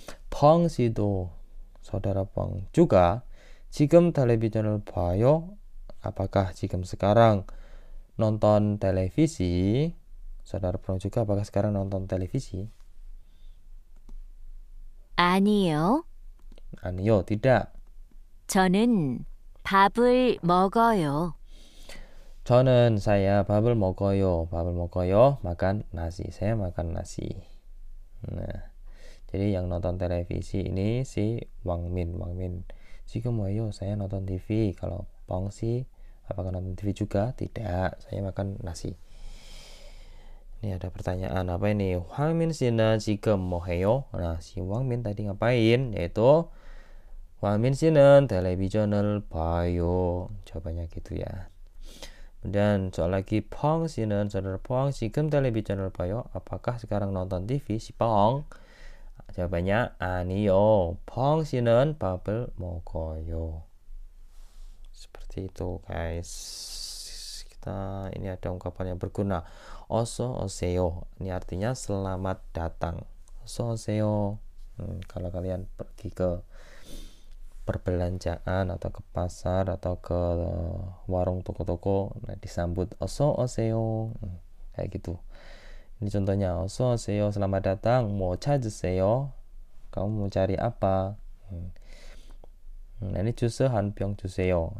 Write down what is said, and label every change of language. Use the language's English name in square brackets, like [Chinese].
[Korean] 펑 씨도 [Indonesian] saudara Peng juga [Korean] 지금 television을 봐요. [Indonesian] Apakah 지금 sekarang nonton televisi? Saudara Peng juga apakah sekarang nonton televisi? [Korean] 아니요. 아니요, [Indonesian] tidak. [Korean] 저는 밥을 먹어요. 저는 [Indonesian] saya [Korean] 밥을 먹어요. [Indonesian] makan nasi. saya makan nasi. Nah, jadi yang nonton televisi ini si Wangmin. [Korean] 지금 뭐예요? [Indonesian] saya nonton TV. Kalau Pongsi apakah nonton TV juga? Tidak, saya makan nasi. Ini ada pertanyaan apa ini? [Korean] Wangmin 씨는 지금 뭐 해요? [Indonesian] Nah, si Wangmin tadi ngapain? [Korean] Yaitu Wangmin 씨는 television을 봐요. [Indonesian] Jawabannya gitu ya. Kemudian soal lagi Pong 씨는 saudara Pong [Korean] 지금 television을 봐요. [Indonesian] Apakah sekarang nonton TV? Si Pong jawabannya [Korean] 아니요. 펑 씨는 밥을 먹어요. [Indonesian] Seperti itu guys. Kita ini ada ungkapan yang berguna. [Korean] 어서 오세요. [Indonesian] Ini artinya selamat datang. 어서 오세요. Kalau kalian pergi ke perbelanjaan atau ke pasar atau ke warung toko-toko, nah disambut [Korean] 어서 오세요. [Indonesian] Kayak gitu. Ini contohnya [Korean] 어서 오세요, [Indonesian] selamat datang. [Korean] 뭐 찾으세요? [Indonesian] kamu mau cari apa? Nah ini [Korean] 주스 한 병 주세요.